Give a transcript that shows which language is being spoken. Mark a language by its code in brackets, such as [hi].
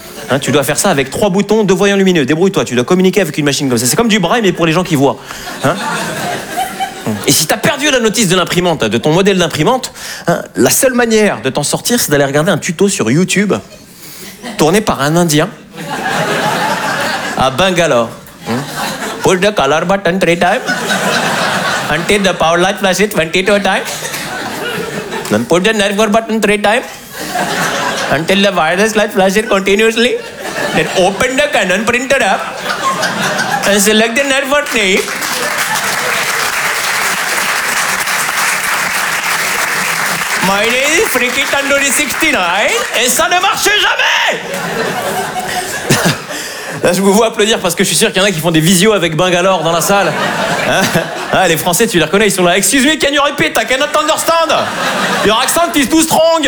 [fr] Hein, tu dois faire ça avec trois boutons, deux voyants lumineux. Débrouille-toi, tu dois communiquer avec une machine comme ça. C'est comme du braille, mais pour les gens qui voient. Hein? Et si t'as perdu la notice de l'imprimante, de ton modèle d'imprimante, hein, la seule manière de t'en sortir, c'est d'aller regarder un tuto sur YouTube, tourné par un Indien, à Bangalore. Hein? [en] Push the color button 3 times, until the power light flashes 22 times, then push the network button 3 times, until the wireless light flashes continuously, then open the Canon printer app, and select the network name. « My lady, flicky tandoori 69, [fr] et ça ne marche jamais. Là, je vous vois applaudir parce que je suis sûr qu'il y en a qui font des visios avec Bangalore dans la salle. Hein? Ah, les Français, tu les reconnais, ils sont là. [en] Excuse me, can you repeat? I cannot understand. Your accent is too strong.